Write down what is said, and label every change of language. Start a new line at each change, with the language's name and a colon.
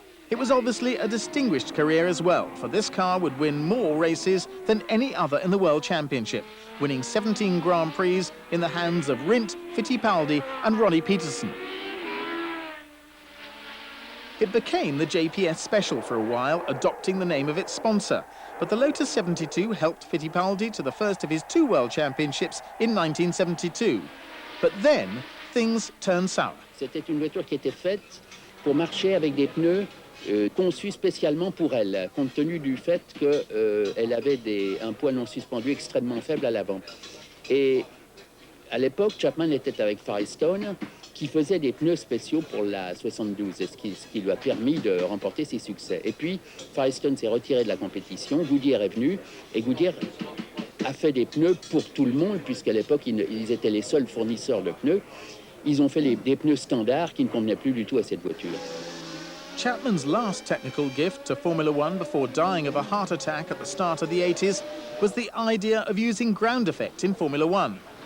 English: It was obviously a distinguished career as well, for this car would win more races than any other in the World Championship, winning 17 Grand Prix in the hands of Rindt, Fittipaldi and Ronnie Peterson. It became the JPS Special for a while, adopting the name of its sponsor. But the Lotus 72 helped Fittipaldi to the first of his 2 World Championships in 1972. But then, things turned sour.
French: C'était une voiture qui était faite pour marcher avec des pneus conçus spécialement pour elle, compte tenu du fait qu'elle avait un poids non suspendu extrêmement faible à l'avant. Et à l'époque, Chapman était avec Firestone, qui faisait des pneus spéciaux pour la 72, ce qui lui a permis de remporter ses succès. Et puis, Firestone s'est retiré de la compétition, Goodyear est venu, et Goodyear a fait des pneus pour tout le monde, puisqu'à l'époque, ils étaient les seuls fournisseurs de pneus. Ils ont fait des pneus standards qui ne convenaient plus du tout à cette voiture.
English: Chapman's last technical gift to Formula One before dying of a heart attack at the start of the 80s was the idea of using ground effect in Formula One.